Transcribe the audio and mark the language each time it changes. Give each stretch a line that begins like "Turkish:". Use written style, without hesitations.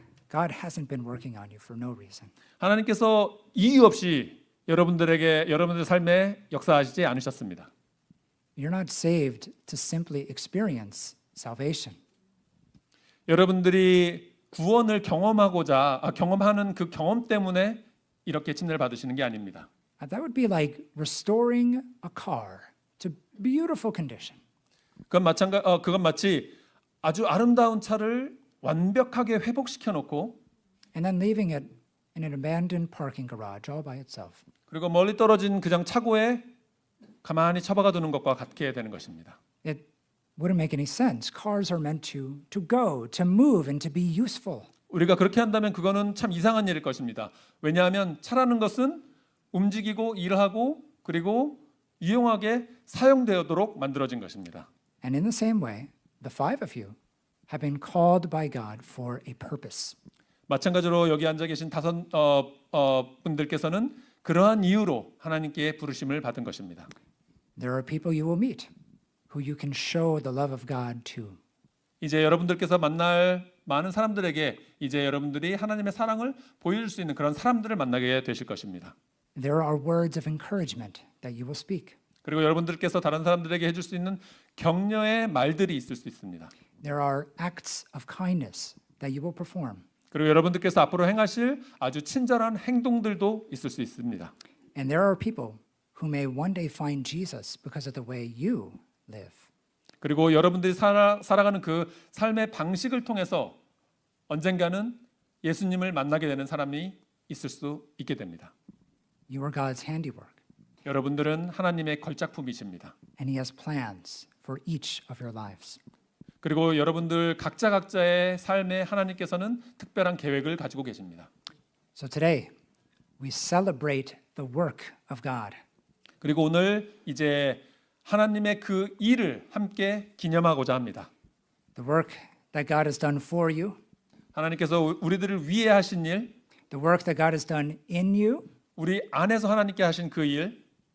English: God hasn't been working on you for no reason.
Korean: 하나님께서 이유 없이 여러분들 삶에 역사하시지 않으셨습니다.
English: You're not saved to simply experience salvation.
Korean: 여러분들이 구원을 경험하는 그 경험 때문에 이렇게 침례를 받으시는 게 아닙니다.
English: That would be like restoring a car to beautiful condition.
Korean: 그건 마치 아주 아름다운 차를 완벽하게 회복시켜 놓고
English: And then leaving it in an abandoned parking garage all by itself.
Korean: 그리고 멀리 떨어진 그냥 차고에 가만히 처박아 두는 것과 같게 되는 것입니다.
English: It wouldn't make any sense. Cars are meant to go, to move, and to be useful.
Korean: 우리가 그렇게 한다면 그거는 참 이상한 일일 것입니다. 왜냐하면 차라는 것은 움직이고 일하고 그리고 유용하게 사용되도록 만들어진 것입니다.
English: And in the same way, the five of you have been called by God for a purpose.
Korean: 마찬가지로 여기 앉아 계신 5 분들께서는 그러한 이유로 하나님께 부르심을 받은 것입니다.
English: There are people you will meet who you can show the love of God to.
Korean: 이제 여러분들께서 만날 많은 사람들에게 이제 여러분들이 하나님의 사랑을 보여줄 수 있는 그런 사람들을 만나게 되실 것입니다.
English: There are words of encouragement that you will speak.
Korean: 그리고 여러분들께서 다른 사람들에게 해줄 수 있는 격려의 말들이 있을 수 있습니다.
English: There are acts of kindness that you will perform.
Korean: 그리고 여러분들께서 앞으로 행하실 아주 친절한 행동들도 있을 수 있습니다.
English: And there are people who may one day find Jesus because of the way you live.
Korean: 그리고 여러분들이 살아가는 그 삶의 방식을 통해서 언젠가는 예수님을 만나게 되는 사람이 있을 수 있게 됩니다.
English: You are God's handiwork,
Korean: 여러분들은 하나님의 걸작품이십니다.
English: and He has plans for each of your lives.
Korean: 그리고 여러분들 각자의 삶에 하나님께서는 특별한 계획을 가지고 계십니다.
English: So today, we celebrate the work of God.
Korean: 그리고 오늘 이제 하나님의 그 일을 함께 기념하고자 합니다.
English: The work that God has done for you,
Korean: 하나님께서 우리들을 위해 하신 일,
English: the work that God has done in you,
Korean: 우리 안에서 하나님께 하신 그 일,